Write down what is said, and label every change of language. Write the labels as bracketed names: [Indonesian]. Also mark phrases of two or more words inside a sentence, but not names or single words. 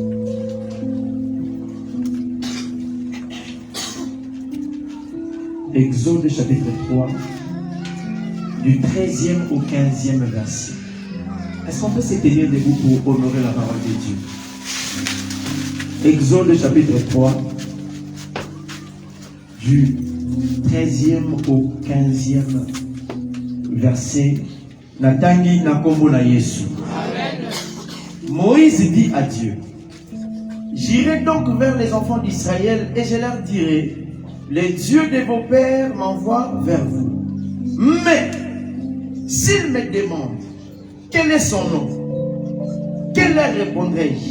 [French] Exode chapitre 3 du 13e au 15e verset. Est-ce qu'on peut se tenir debout pour honorer la parole de Dieu? Exode chapitre 3 du 13e au 15e verset. [Lingala] Natangi nakombo na Yesu. [French] Moïse dit à Dieu: j'irai donc vers les enfants d'Israël et je leur dirai: les dieux de vos pères m'envoient vers vous. Mais s'ils me demandent quel est son nom, quel leur répondrai-je?